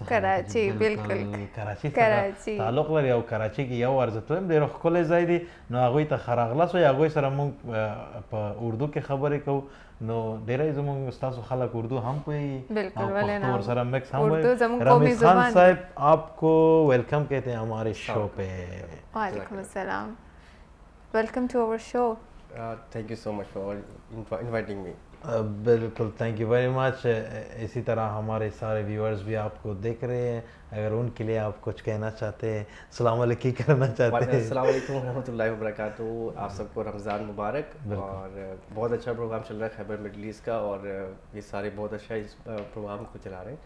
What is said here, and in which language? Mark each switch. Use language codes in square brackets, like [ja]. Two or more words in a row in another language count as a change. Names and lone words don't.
[ps] کراچي بالکل کراچي څخه تعلق لري او کراچي کې یو ورځ تلم، ډېر ښکلی ځای دی. نو هغوی ته ښه راغلاست وایي. هغوی سره موږ په اردو کې خبرې کوو. نو ډېری زموږ ستاسو خلک اردو هم پوهېږي او پښتو ورسره مکس هم وایي. [ur] رمیز خان صاحب آپ کو ویلکم کہتے ہیں ہمارے شو پہ. [ar] وعلیکم السلام، [en] welcome to our show. thank you so much for inviting me. بالکل thank you very much. [ur] اسی طرح ہمارے سارے ویورز بھی آپ کو دیکھ رہے ہیں، اگر ان کے لیے آپ کچھ کہنا چاہتے ہیں، [ar] السلام علیکم [ur] کرنا چاہتے ہیں. [ar] السلام علیکم ورحمۃ اللہ وبرکاتہ. [ur] آپ سب کو رمضان مبارک. اور بہت اچھا پروگرام چل رہا ہے خیبر مڈل ایسٹ کا، اور یہ سارے بہت اچھا اس پروگرام کو چلا رہے ہیں.